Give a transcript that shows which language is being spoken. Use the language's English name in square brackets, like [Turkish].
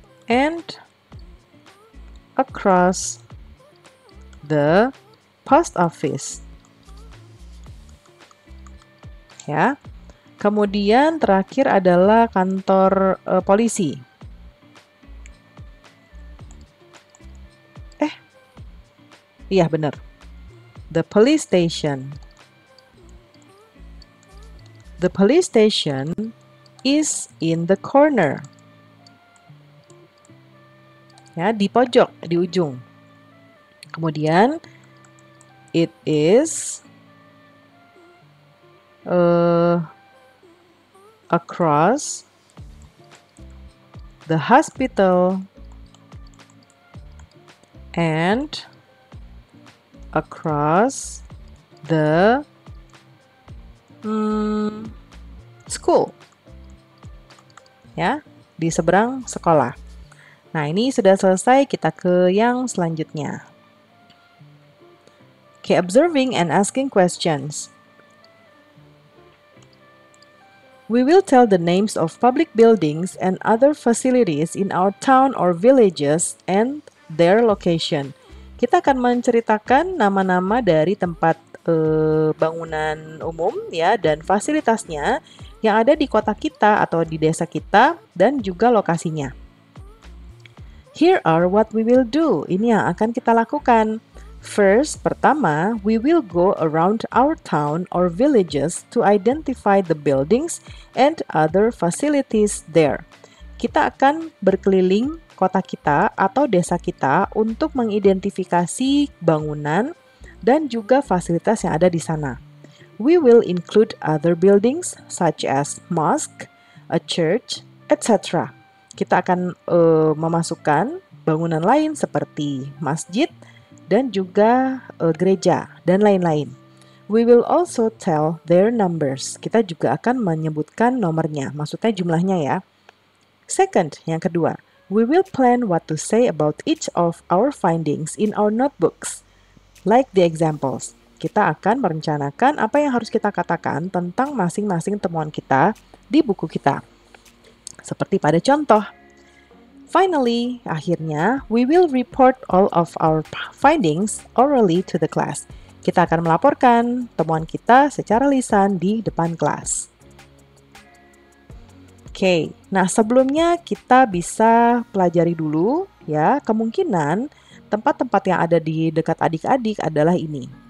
[English] And across the post office. [Indonesian] Ya. Kemudian terakhir adalah kantor polisi. Iya benar. [English] The police station. The police station is in the corner. [Indonesian] Ya, di pojok, di ujung. Kemudian [English] it is across the hospital and across the school. [Indonesian] Ya, di seberang sekolah. Nah, ini sudah selesai, kita ke yang selanjutnya. [English] Okay, observing and asking questions. We will tell the names of public buildings and other facilities in our town or villages and their location. [Indonesian] Kita akan menceritakan nama-nama dari tempat bangunan umum ya dan fasilitasnya yang ada di kota kita atau di desa kita dan juga lokasinya. [English] Here are what we will do. [Indonesian] Ini yang akan kita lakukan. [English] First, pertama, we will go around our town or villages to identify the buildings and other facilities there. [Indonesian] Kita akan berkeliling kota kita atau desa kita untuk mengidentifikasi bangunan dan juga fasilitas yang ada di sana. [English] We will include other buildings such as mosque, a church, etc. [Indonesian] Kita akan memasukkan bangunan lain seperti masjid dan juga gereja dan lain-lain. [English] We will also tell their numbers. [Indonesian] Kita juga akan menyebutkan nomornya, maksudnya jumlahnya ya. [English] Second, [Indonesian] yang kedua, [English] we will plan what to say about each of our findings in our notebooks. Like the examples. [Indonesian] Kita akan merencanakan apa yang harus kita katakan tentang masing-masing temuan kita di buku kita. Seperti pada contoh. [English] Finally, akhirnya, we will report all of our findings orally to the class. [Indonesian] Kita akan melaporkan temuan kita secara lisan di depan kelas. Oke, nah sebelumnya kita bisa pelajari dulu ya, kemungkinan tempat-tempat yang ada di dekat adik-adik adalah ini.